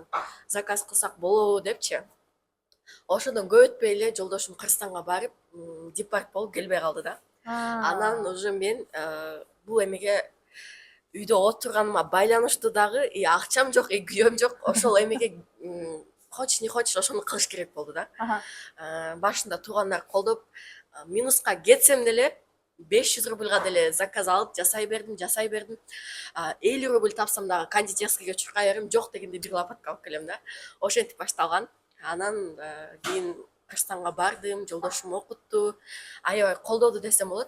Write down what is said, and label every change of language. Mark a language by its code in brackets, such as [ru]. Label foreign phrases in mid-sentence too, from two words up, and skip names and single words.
[ky] Заказ кылсак болобу депчи. Ошодон көп өтпөй эле жолдошум Кыргызстанга барып, депорт болуп келбей калды да. Анан уже мен бул эмеге үйдө отурганыма байланыштуу дагы, акчам жок, күйөөм жок. Ошол эмеге [ru] хочешь не хочешь [ky] ошону кылыш керек болду да. Башында туугандар колдоп, минуска кетсем деле 500 рубльга деле заказ алып жасай бердим. 50 рубль тапсам дагы кондитерскийге чуркай берем, жок дегенде бир лопатка алып келем да. Ошентип башталган. Анан кийин Кыргызстанга бардым, жолдошум окутту, аябай колдоду десем болот.